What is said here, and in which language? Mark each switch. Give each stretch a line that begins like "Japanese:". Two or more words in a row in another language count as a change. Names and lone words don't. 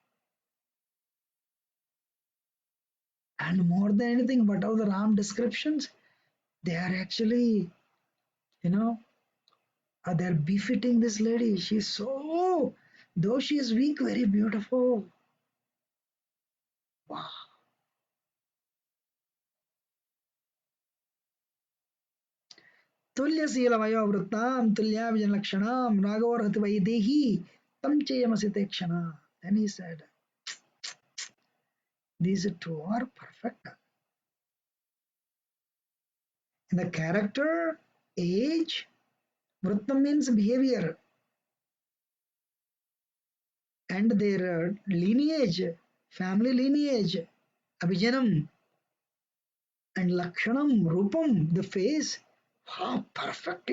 English: And more than anything, whatever the Ram descriptions, they are actually, you know, they're befitting this lady. She's so, though she is weak, very beautiful. Wow.
Sanskrit: Tulyasila Tulya Vijanakshanam Ragavarhati Vaidehi Tam Chayamasite Kshana.
English: Then he said, these two are perfect. In the character, age, Vrittam means behavior, and their lineage, family lineage, Abhijanam, and Lakshanam, Rupam, the face, perfectly.